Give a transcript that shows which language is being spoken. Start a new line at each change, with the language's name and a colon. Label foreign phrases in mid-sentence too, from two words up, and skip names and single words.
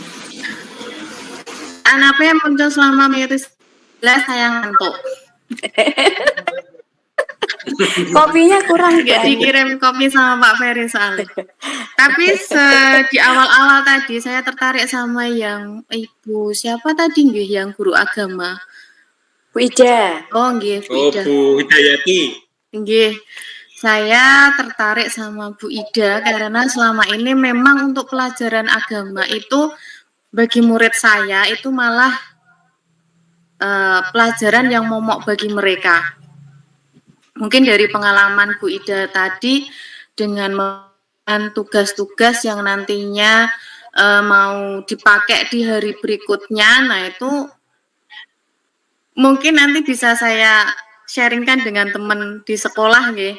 Indonesian: Apa yang muncul selama mengikuti saya ngantuk. Kopinya kurang Nggak dikirim kopi sama Pak Ferry soalnya. Tapi di awal-awal tadi saya tertarik sama yang Ibu siapa tadi nggih, yang guru agama. Bu Ida. Oh nggih, Bu Ida. Bu Hidayati. Nggih. Saya tertarik sama Bu Ida karena selama ini memang untuk pelajaran agama itu bagi murid saya itu malah pelajaran yang momok bagi mereka. Mungkin dari pengalaman Bu Ida tadi dengan tugas-tugas yang nantinya mau dipakai di hari berikutnya, nah itu mungkin nanti bisa saya sharingkan dengan teman di sekolah nggih.